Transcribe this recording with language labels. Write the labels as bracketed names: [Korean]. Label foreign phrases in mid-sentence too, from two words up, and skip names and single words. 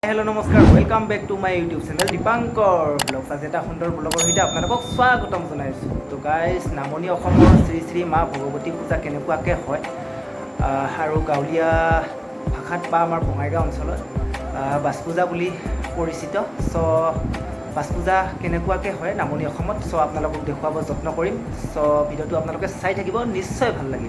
[Assamese] हेलो नमस्कार [English] welcome back to my youtube channel [Assamese] दीपांकर ब्लग्स आज এটা সুন্দৰ ব্লগৰ সৈতে আপোনালোকক স্বাগতম জনাইছোঁ তো গাইজ নামনি অসমৰ শ্ৰী শ্ৰী মা ভগৱতী পূজা কেনেকুৱাকৈ হয় আৰু গাঁৱলীয়া ভাষাত বা আমাৰ বঙাইগাঁও অঞ্চলত বাছ পূজা বুলি পৰিচিত চ' বাছ পূজা কেনেকুৱাকৈ হয় নামনি অসমত চ' আপোনালোকক দেখুৱাব যত্ন কৰিম চ' ভিডিঅ'টো আপোনালোকে চাই থাকিব নিশ্চয় ভাল লাগিব।